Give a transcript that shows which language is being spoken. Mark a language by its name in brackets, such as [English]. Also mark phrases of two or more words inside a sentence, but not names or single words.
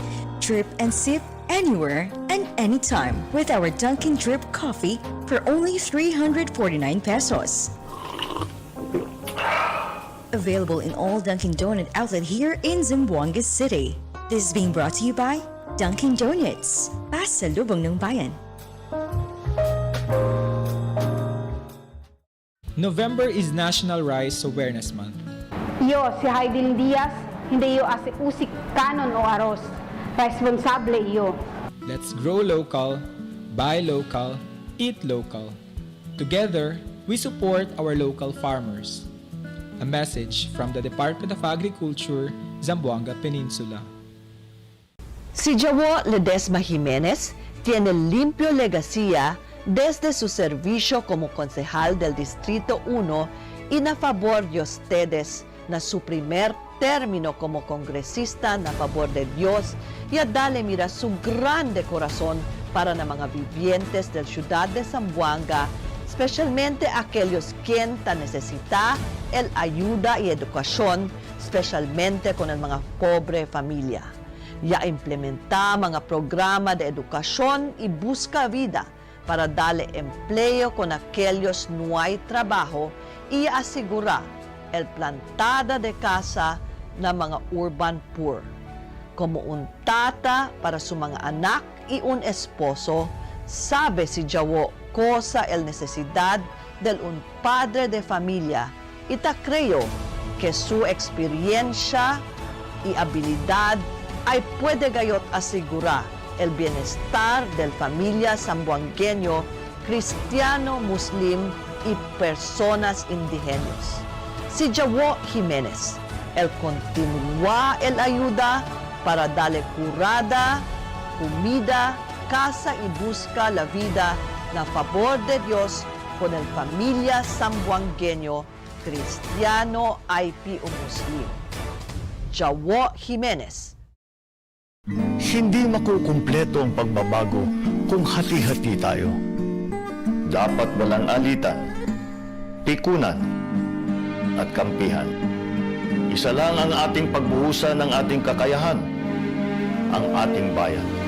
[English] Drip and sip anywhere and anytime with our Dunkin' Drip coffee for only 349 pesos. Available in all Dunkin' Donut outlet here in Zamboanga City. This is being brought to you by Dunkin' Donuts. [Filipino] Pasalubong ng bayan. [English] November is National Rice Awareness Month. [Chavacano] Yo, si Haidin Diaz, hindi yo ase usik kanon o aros. Responsable yo. [English] Let's grow local, buy local, eat local. Together, we support our local farmers. A message from the Department of Agriculture, Zamboanga Peninsula. [Chavacano] Si Jawo Ledesma Jimenez tiene limpio legacía desde su servicio como concejal del Distrito 1 y na favor de ustedes na su primer término como congresista na favor de Dios y a dale mira su grande corazón para na mga vivientes del ciudad de Zamboanga, especialmente aquellos quien ta necesita el ayuda y educación, especialmente con el mga pobre familia. Ya implementa mga programa de edukasyon y busca vida para darle empleo con aquellos no hay trabajo y asegura el plantada de casa na mga urban poor. Como un tata para su mga anak y un esposo, sabe si Jawo cosa el necesidad del un padre de familia y ta creo que su experiencia y habilidad ay puede gayot asigura el bienestar del familia zamboangueño, cristiano, muslim y personas indigenos. Si Jawo Jimenez, el continúa el ayuda para darle curada, comida, casa y busca la vida na favor de Dios con el familia zamboangueño, cristiano, IP o muslim. Jawo Jimenez. [Filipino] Hindi makukumpleto ang pagbabago kung hati-hati tayo. Dapat walang alitan, pikunan, at kampihan. Isa lang ang ating pagbuhusan ng ating kakayahan, ang ating bayan.